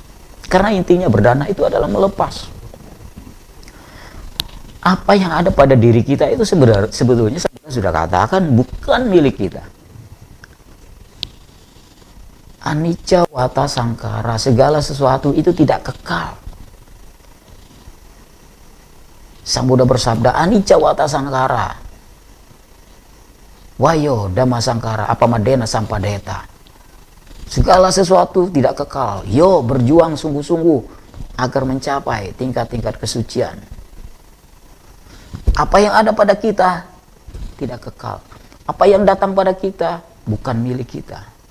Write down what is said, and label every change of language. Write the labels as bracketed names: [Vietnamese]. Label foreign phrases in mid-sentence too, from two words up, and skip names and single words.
[Indonesian] Karena intinya berdana itu adalah melepas. Apa yang ada pada diri kita itu sebetulnya saya sudah katakan bukan milik kita. [Pali] Anicca wata sangkara, [Indonesian] segala sesuatu itu tidak kekal. Sang Buddha bersabda, [Pali] anicca wata sangkara, wayo dhamma sangkara, apamadena sampadeta. [Indonesian] Segala sesuatu tidak kekal. Yo, berjuang sungguh-sungguh agar mencapai tingkat-tingkat kesucian. Apa yang ada pada kita tidak kekal. Apa yang datang pada kita bukan milik kita.